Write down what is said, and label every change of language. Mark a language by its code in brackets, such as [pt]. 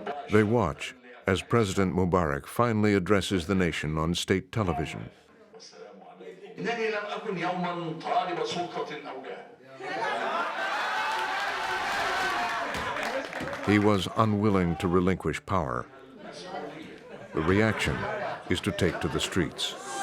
[en] They watch as President Mubarak finally addresses the nation on state television. [ar] إنني لم أكن يوما طالب سلطة أو جاه. [en] He was unwilling to relinquish power. The reaction is to take to the streets.